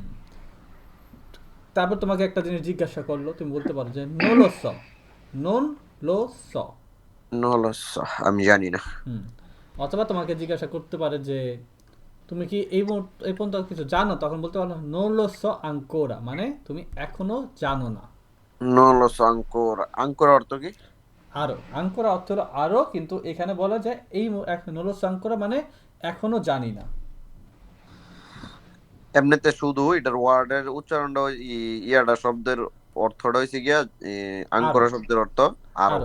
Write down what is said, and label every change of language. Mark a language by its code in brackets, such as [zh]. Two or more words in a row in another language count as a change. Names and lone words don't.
[bn] তারপর তোমাকে একটা জিনিস জিজ্ঞাসা করলো, তুমি বলতে পারো যে [it] no lo so, non lo so. No lo so, [bn] আমি জানি না। হুম। অথবা তোমাকে জিজ্ঞাসা করতে পারে যে তুমি কি এই পর্যন্ত কিছু জানো, তখন বলতে পারো [it] no lo so ancora, [bn] মানে তুমি এখনো জানো না। [it] No lo so ancora, ancora [bn] অর্থ কি? আরো, আঙ্কোরা অর্থ হলো আরো, কিন্তু এখানে বলা যায় এই [it] no lo so ancora [bn] মানে এখনো জানি না। এমনিতে শুধু এটার ওয়ার্ডের উচ্চারণটা ইয়াটা শব্দের অর্থটা হয়েছে গিয়া আরো, আঙ্করা শব্দের অর্থ আরো।